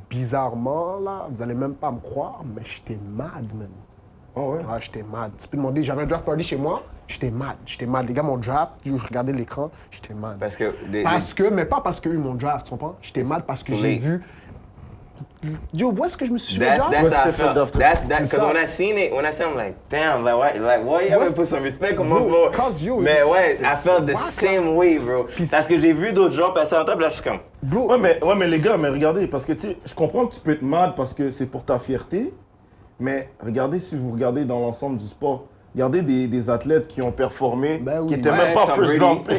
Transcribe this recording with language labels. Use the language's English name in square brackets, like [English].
[French] Bizarrement, là, vous allez même pas me croire, mais j'étais mad, man. Oh ouais? Ouais, j'étais mad. Tu peux demander, j'avais un draft party chez moi, j'étais mad. Les gars m'ont draft, je regardais l'écran, j'étais mad. Mais pas parce qu'eux m'ont draft, tu comprends? J'étais mad parce que j'ai vu... Yo, où est-ce que je me suis fait draft? [English] Because when I seen it, I'm like, damn, why you haven't put some respect on my boy? [French] Mais ouais, [English] I felt the same way, bro. [French] Parce que j'ai vu d'autres gens passer en temps, puis là, je suis comme... [English] Bro. [French] Ouais, mais les gars, mais regardez, parce que tu sais, je comprends que tu peux être mad parce que c'est pour ta fierté, mais regardez, si vous regardez dans l'ensemble du sport, regardez des athlètes qui ont performé, qui n'étaient même pas [English] first round pick.